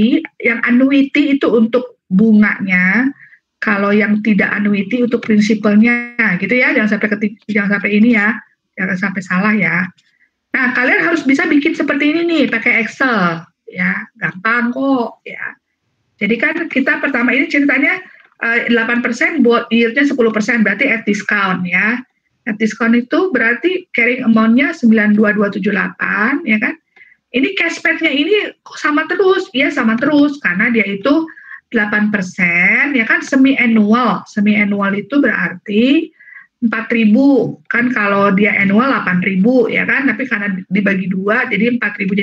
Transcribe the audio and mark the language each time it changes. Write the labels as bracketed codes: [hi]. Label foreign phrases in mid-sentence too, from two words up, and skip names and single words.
[id] Yang annuity itu untuk bunganya, kalau yang tidak annuity untuk prinsipalnya, gitu ya, jangan sampai ini ya, jangan sampai salah ya. Nah, kalian harus bisa bikin seperti ini nih, pakai Excel, ya, gampang kok, ya. Jadi kan kita pertama ini ceritanya 8%, yield-nya 10%, berarti [en] at discount, [id] ya. [en] At discount [id] itu berarti [en] carrying amount- [id] nya 92278, ya kan. Ini cashback-nya ini sama terus, ya sama terus, karena dia itu 8%, ya kan, semi-annual. Semi-annual itu berarti 4.000 kan, kalau dia annual 8.000 ya kan, tapi karena dibagi 2 jadi 4.000.